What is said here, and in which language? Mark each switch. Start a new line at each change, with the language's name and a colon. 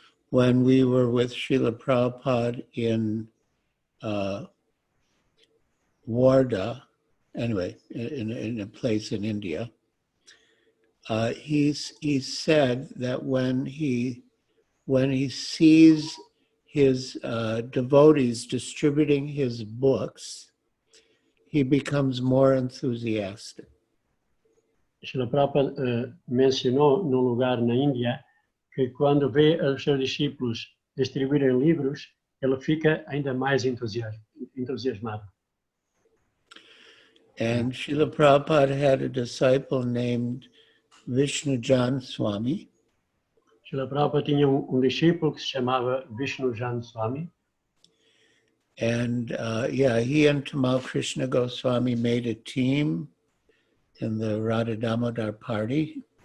English: When we were with Srila Prabhupada in Wardha, anyway, in a place in India, he said that when he sees his devotees distributing his books, he becomes more enthusiastic.
Portuguese: Srila Prabhupada mencionou num lugar na Índia que quando vê os seus discípulos distribuírem livros, ele fica ainda mais entusiasmado.
English: And Srila Prabhupada had a disciple named 13jun Swami.
Portuguese: Srila Prabhupada tinha discípulo que se chamava 13jun Swami.
English: And he and Tamal Krishna Goswami made a team in the Radha Damodar party.